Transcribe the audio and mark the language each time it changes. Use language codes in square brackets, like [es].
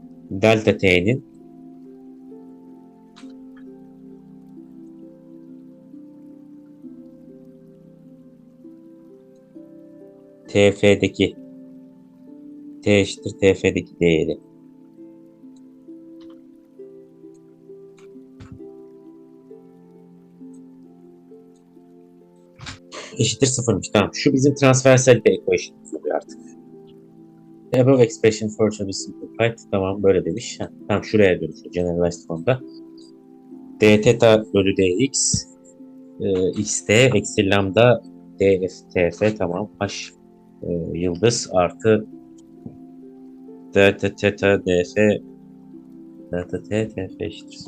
[tr] Delta t'nin tf'deki t eşittir tf'deki değeri. Eşittir sıfırmış. Tamam. Şu bizim transversalite equation'ımız oluyor artık. [en] The above expression further simplified. [tr] Tamam, böyle demiş. Tamam, şuraya dönüşüyor generalized formda. D theta bölü dx xt eksi lambda df tf, tamam. H yıldız artı delta theta df delta t tf eşittir.